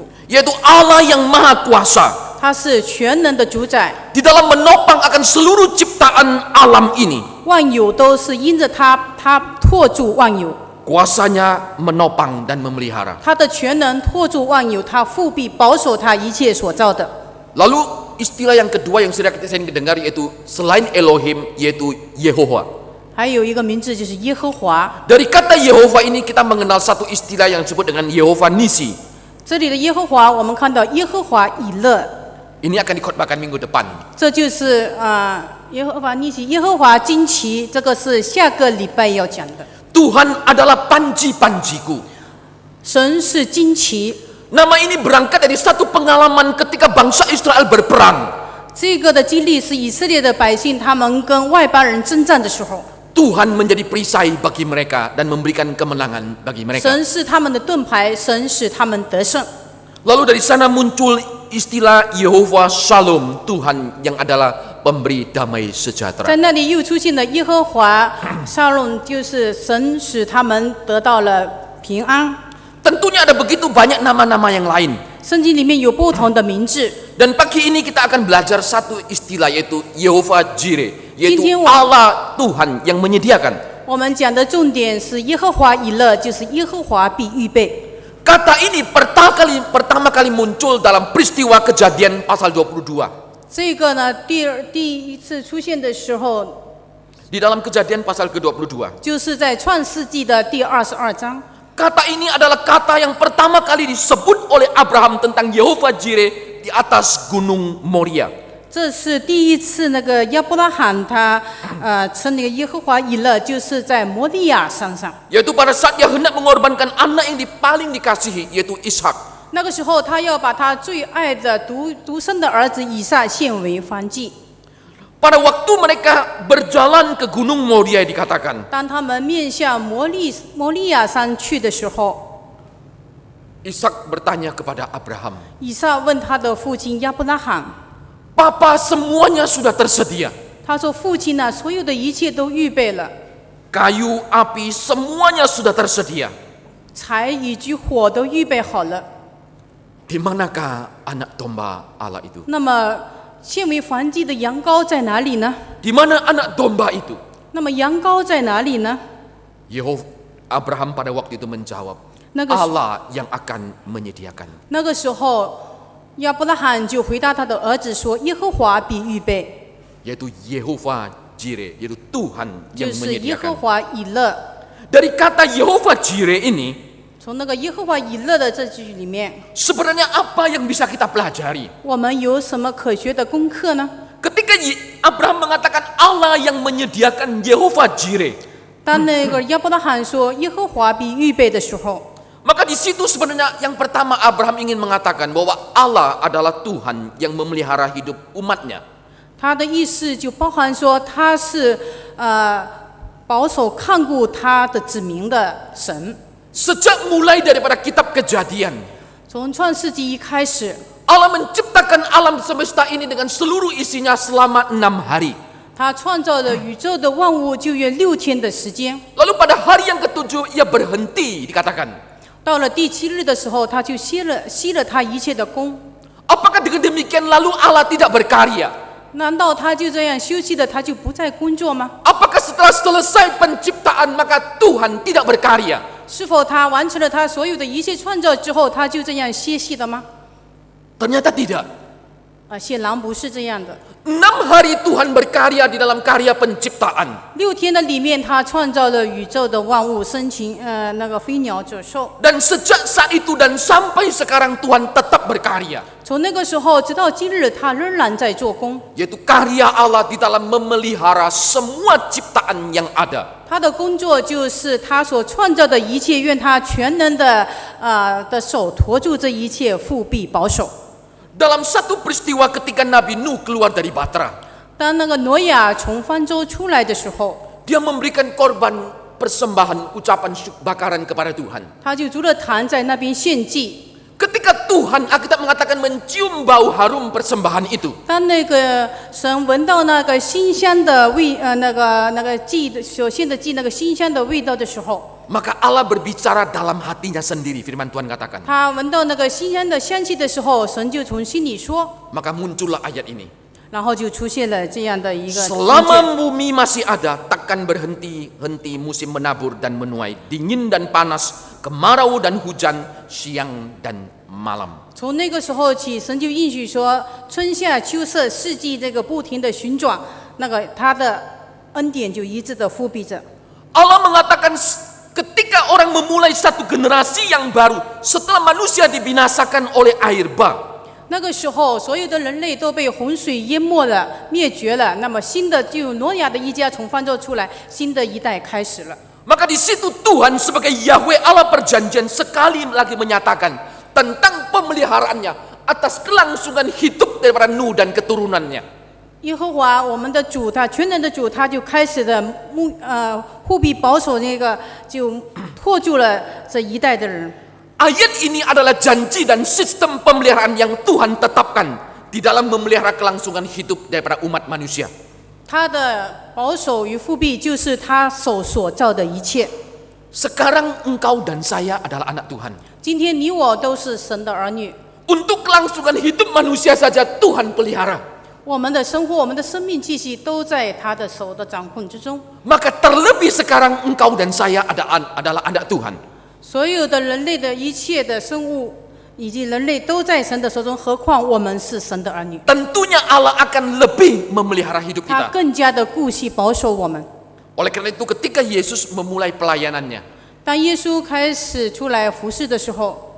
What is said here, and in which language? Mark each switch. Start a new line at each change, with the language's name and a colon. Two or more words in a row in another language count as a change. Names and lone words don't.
Indonesian: yaitu Allah yang maha kuasa
Chinese: 他是全能的主宰，
Indonesian: di dalam menopang akan seluruh ciptaan alam ini.
Chinese: 万有都是因着他，他托住万有，
Indonesian: Kuasanya menopang dan memelihara.
Chinese: 他的全能托住万有，他复辟保守他一切所造的。
Indonesian: Lalu istilah yang kedua yang sering kita dengar yaitu selain Elohim yaitu Yehova.
Chinese: 还有一个名字就是耶和华。
Indonesian: Dari kata Yehova ini kita mengenal satu istilah yang disebut dengan Yehova Nisi.
Chinese: 这里的耶和华，我们看到耶和华以勒，
Indonesian: Ini akan dikhotbahkan minggu depan.
Chinese: 这就是耶和华尼西，耶和华惊奇，这个是下个礼拜要讲的。
Indonesian: Tuhan adalah panji-panjiku.
Chinese: 神是惊奇，
Indonesian: Nama ini berangkat dari satu pengalaman ketika bangsa Israel berperang.
Chinese: 这个的经历是以色列的百姓他们跟外邦人征战的时候，
Indonesian: Tuhan menjadi perisai bagi mereka dan memberikan kemenangan bagi mereka.
Chinese: 神是他们的盾牌，神使他们得胜。
Indonesian: Lalu dari sana muncul istilah Yehova Shalom, Tuhan yang adalah pemberi damai sejahtera.
Chinese: 在那里又出现了耶和华沙龙，就是神使他们得到了平安。
Indonesian: Tentunya ada begitu banyak nama-nama yang lain.
Chinese: 圣经里面有不同的名字。
Indonesian: Dan pagi ini kita akan belajar satu istilah yaitu Yehova Jireh, yaitu
Chinese: 今天我
Indonesian: Allah Tuhan yang menyediakan.
Chinese: 我们讲的重点是耶和华以勒，就是耶和华必预备。
Indonesian: Kata ini pertama kali muncul dalam peristiwa Kejadian pasal 22.
Chinese: 这个呢，第一次出现的时候，
Indonesian: Di dalam Kejadian pasal ke-22.
Chinese: 就是在创世纪的第22章。
Indonesian: Kata ini adalah kata yang pertama kali disebut oleh Abraham tentang Yehova Jireh di atas gunung Moria.
Chinese: 这是第一次那个亚伯拉罕他称那个耶和华以勒，就是在摩利亚山上。
Indonesian: Yaitu pada saat dia hendak mengorbankan anak yang paling dikasihi yaitu Ishak.
Chinese: 那个时候，他要把他最爱的独生的儿子以撒献为燔祭。
Indonesian: Pada waktu mereka berjalan ke gunung Moria dikatakan.
Chinese: 当他们面向摩利亚山去的时候，
Indonesian: Ishak bertanya kepada Abraham,
Chinese: 以撒问他的父亲亚伯拉罕。
Indonesian: Papa semuanya sudah tersedia.
Chinese: 他说：“父亲啊，所有的一切都预备了，
Indonesian: Kayu, api, semuanya sudah tersedia.
Chinese: 柴以及火都预备好了。
Indonesian: Di manakah anak domba Allah itu?
Chinese: 那么献为燔祭的羊羔在哪里呢？
Indonesian: Di mana anak domba itu?
Chinese: 那么羊羔在哪里呢？
Indonesian: Abraham pada waktu itu menjawab,
Chinese: 那个
Indonesian: Allah yang akan menyediakan.
Chinese: 那个时候，亚伯拉罕就回答他的儿子说：耶和华必预备，
Indonesian: Yaitu Yehova Jireh, yaitu Tuhan
Chinese: 就
Indonesian: yang
Chinese: 是耶和
Indonesian: menyediakan.
Chinese: 华以勒。
Indonesian: Dari kata Yehova Jireh ini,
Chinese: 从那个耶和华以勒的这句里面，
Indonesian: sebenarnya apa yang bisa kita pelajari?
Chinese: 我们有什么可学的功课呢？
Indonesian: Ketika Abraham mengatakan Allah yang menyediakan Yehova Jireh,
Chinese: 当那个亚伯拉罕说耶和华必预备的时候，
Indonesian: maka di situ sebenarnya yang pertama Abraham ingin mengatakan bahwa Allah adalah Tuhan yang memelihara hidup umatnya.
Chinese: 他的意思就包含说他是保守看顾他的子民的神。
Indonesian: Sejak mulai daripada kitab Kejadian,
Chinese: 从创世纪一开始，
Indonesian: Allah menciptakan alam semesta ini dengan seluruh isinya selama 6 hari.
Chinese: 他创造了宇宙的万物，就约6天的时间。
Indonesian: Lalu pada hari yang ke-7 ia berhenti dikatakan.
Chinese: 到了第7日的时候，他就息了他一切的功。
Indonesian: Apakah dengan demikian lalu Allah tidak berkarya?
Chinese: 难道他就这样休息了，他就不再工作吗？
Indonesian: Apakah setelah selesai penciptaan maka Tuhan tidak berkarya?
Chinese: 是否他完成了他所有的一切创造之后，他就这样歇息了吗？
Indonesian: Ternyata tidak.
Chinese: 显然不是这样的。
Indonesian: 6 hari Tuhan berkarya di dalam karya penciptaan.
Chinese: 6 天的里面，他创造了宇宙的万物，生禽那个飞鸟走兽。
Indonesian: Dan sejak saat itu dan sampai sekarang Tuhan tetap berkarya.
Chinese: 从那个时候直到今日，他仍然在做工。
Indonesian: Yaitu karya Allah di dalam memelihara semua ciptaan yang ada.
Chinese: 他的工作就是他所创造的一切，愿他全能的手托住这一切，复辟保守。
Indonesian: Dalam satu peristiwa ketika Nabi Nuh keluar dari Batra,
Chinese: 当那个挪亚从方舟出来的时候，
Indonesian: dia memberikan korban persembahan ucapan bakaran kepada Tuhan.
Chinese: 他就筑了坛在那边献祭。
Indonesian: Ketika Tuhan Alkitab mengatakan mencium bau harum persembahan itu,
Chinese: 当那个神闻到那个馨香的味，那个祭的所献的祭那个馨香的味道的时候，
Indonesian: maka Allah berbicara dalam hatinya sendiri. Firman Tuhan katakan.
Chinese: 他闻到那个馨香的香气的时候，神就从心里说，
Indonesian: Maka muncullah ayat ini.
Chinese: 然后就出现了这样的一个情节。
Indonesian: Selama bumi masih ada, takkan berhenti-henti musim menabur dan menuai, dingin dan panas, kemarau dan hujan, siang dan malam.
Chinese: 从那个时候起，神就应许说，春夏秋色四季这个不停的旋转，那个他的恩典就一直的复辟着。
Indonesian: Allah mengatakan ketika orang memulai satu generasi yang baru setelah manusia dibinasakan oleh air bah.
Chinese: 那个时候，所有的人类都被洪水淹没了、灭绝了。那么新的就挪亚的一家从方舟出来，新的一代开始了。
Indonesian: Maka di situ Tuhan sebagai Yahweh Allah perjanjian sekali lagi menyatakan tentang pemeliharaannya atas kelangsungan hidup daripada Nuh dan keturunannya.
Chinese: 耶和华我们的主，他全能的主，他就开始的护庇保守那个，就托住了这一代的人。
Indonesian: Ayat ini adalah janji dan sistem pemeliharaan yang Tuhan tetapkan di dalam memelihara kelangsungan hidup daripada umat manusia.
Chinese: 他的保守与复辟就是他手所造的一切。
Indonesian: Sekarang engkau dan saya adalah anak Tuhan.
Chinese: 今天你我都是神的儿女，
Indonesian: Untuk kelangsungan hidup manusia saja Tuhan pelihara.
Chinese: 我们的生活、我们的生命气息都在他的手的掌控之中。
Indonesian: Maka terlebih sekarang engkau dan saya adalah anak Tuhan.
Chinese: 所有的人类的一切的生物以及人类都在神的手中，何况我们是神的儿女，
Indonesian: Tentunya Allah akan lebih memelihara hidup
Chinese: 他
Indonesian: kita.
Chinese: 更加的顾惜保守我们。
Indonesian: Oleh karena itu ketika Yesus memulai pelayanannya,
Chinese: 当耶稣开始出来服侍的时候，